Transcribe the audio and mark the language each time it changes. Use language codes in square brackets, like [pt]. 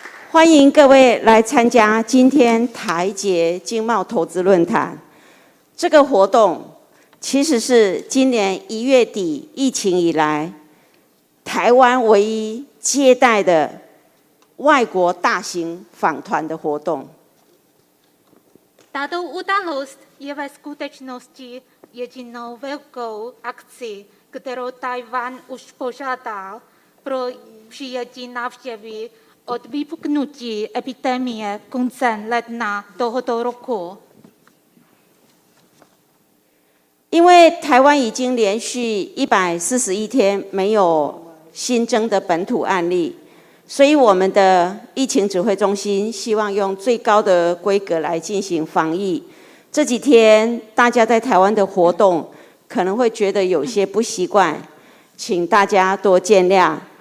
[zh] 欢迎各位来参加今天台捷经贸投资论坛。这个活动其实是今年1月底疫情以来，台湾唯一接待的外国大型访团的活动。 [cs] Tato událost je ve skutečnosti jedinou velkou akcí, kterou Tajvan už požádal pro přijetí návštěvy od vypuknutí epidemie koncem ledna tohoto roku. [zh] 因为台湾已经连续141天没有新增的本土案例，所以我们的疫情指挥中心希望用最高的规格来进行防疫。这几天大家在台湾的活动可能会觉得有些不习惯，请大家多见谅。